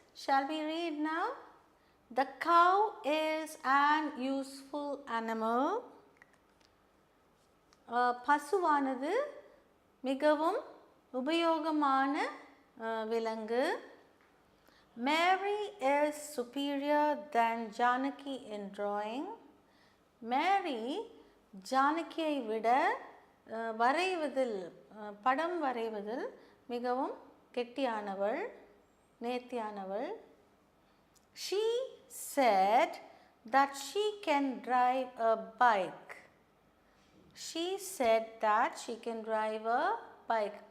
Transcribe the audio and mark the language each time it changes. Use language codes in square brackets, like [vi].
[en] Shall we read now? The cow is an useful animal. [ta] பசுவானது மிகவும் உபயோகமான விலங்கு. [en] Mary is superior than Janaki in drawing. [ta] Mary ஜானகியை விட வரைவதில், படம் வரைவதில் மிகவும் கெட்டியானவள், நேர்த்தியானவள். [en] She said that she can drive a bike. She said that she can drive a bike.